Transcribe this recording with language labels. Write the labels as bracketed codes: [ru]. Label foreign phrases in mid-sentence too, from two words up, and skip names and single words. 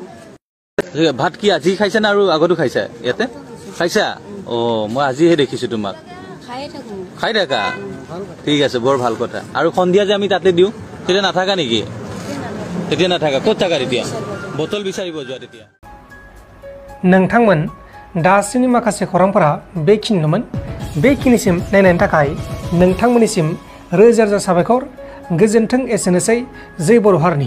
[as] ভাত কি আজি খাইছা না আৰু আগতো খাইছা? ইয়াতে খাইছা? অ মই আজিহে দেখিছো তোমাক। খাই থাকা? ঠিক আছে, বৰ ভাল কথা। আৰু সন্ধিয়া যে আমি তাতে দিওঁ তেতিয়া নাথাকা নেকি? তেতিয়া নাথাকা। ক'ত থাকা তেতিয়া? বটল বিচাৰিব যোৱা তেতিয়া। [brx] नोंथांमोन दासिमनि माखासे खौरांफोरा बेखिनिनोमोन। बेखिनिसिम नायनायनि थाखाय नोंथांमोननिसिम रोजा रोजा साबायखर। गोजोन्थों। एसेनोसै। जय बर' हारिनि।